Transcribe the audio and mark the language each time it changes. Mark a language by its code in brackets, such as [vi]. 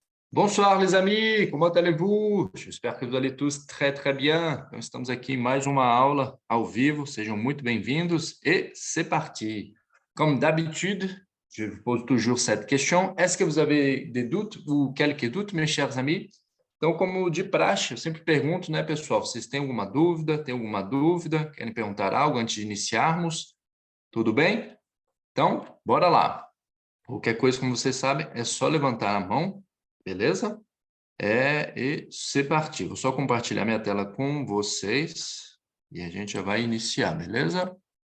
[fr] Bonsoir, les amis, comment allez-vous? J'espère que vous allez tous très, très bien. [pt] Então, estamos aqui em mais uma aula ao vivo. Sejam muito bem-vindos [fr] et c'est parti. Comme d'habitude, je vous pose toujours cette question. Est-ce que vous avez des doutes ou quelques doutes, mes chers amis? [pt] Então, como de praxe, eu sempre pergunto, né, pessoal? Vocês têm alguma dúvida? Tem alguma dúvida? Querem perguntar algo antes de iniciarmos? Tudo bem? Então, bora lá. Qualquer coisa, como vocês sabem, é só levantar a mão, beleza? E [fr] c'est parti. [pt] Vou só compartilhar minha tela com vocês e a gente já vai iniciar, beleza?